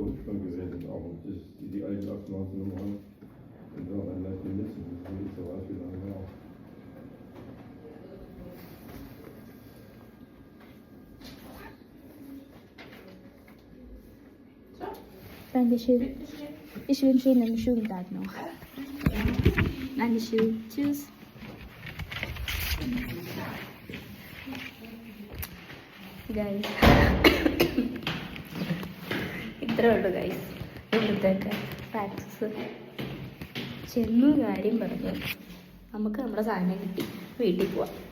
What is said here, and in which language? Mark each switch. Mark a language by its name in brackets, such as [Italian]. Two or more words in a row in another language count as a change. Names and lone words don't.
[German] Hutschmann gewesen, aber das ist die alten Aktennummern. Und da dann gleich die Liste, das ist so ausgegangen, ja. Dankeschön. Ich wünsche Ihnen einen schönen Tag noch. Dankeschön. Tschüss. [Malayalam] ഗൈസ് ഇത്രേ ഉള്ളൂ ഗൈസ് ഇവിടുത്തെയൊക്കെ പ്രാക്ടീസ്. ചെന്നു കാര്യം പറഞ്ഞു നമുക്ക് നമ്മുടെ സാധനം കിട്ടി, വീട്ടിൽ പോവാം.